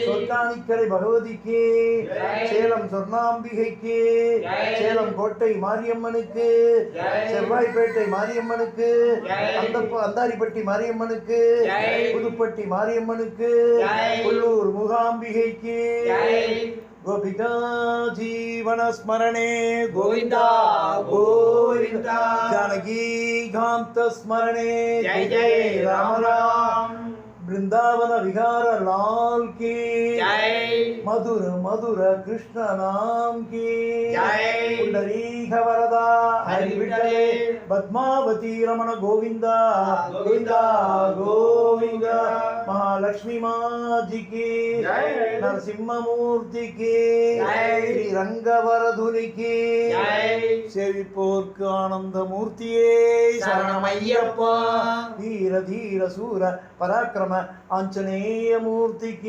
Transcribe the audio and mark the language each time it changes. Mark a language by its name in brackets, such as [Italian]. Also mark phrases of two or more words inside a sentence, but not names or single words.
[Tamil] சொர்க்கானிக்கரை பகவதிக்கு ஜெய். சேலம் சொர்ணாம்பிகைக்கு ஜெய். சேலம் கோட்டை மாரியம்மனுக்கு ஜெய். செவ்வாய்ப்பேட்டை மாரியம்மனுக்கு ஜெய். அந்தாரிப்பட்டி மாரியம்மனுக்கு ஜெய். புதுப்பட்டி மாரியம்மனுக்கு ஜெய். உள்ளூர் மூகாம்பிகைக்கு ஜெய். [Sanskrit] गोपिका जीवन स्मरणे गोविंदा गोविंदा गोविंदा जानकी कांत स्मरणे जय जय राम राम [Hindi] वृंदावन विहार लाल की जय मधुर मधुर कृष्ण नाम की जय पुंडरीक वरदा हरि विठले पद्मावती रमण गोविंदा गोविंदा गोविंदा महालक्ष्मी माँ जी की जय नरसिंह मूर्ति की जय श्री रंगवरधुनि की जय सेविपोर्क आनंद मूर्तिये [Tamil] शरणमय्यप्पा [Hindi] धीर धीर सूर पराक्रम आंजनेय मूर्ति की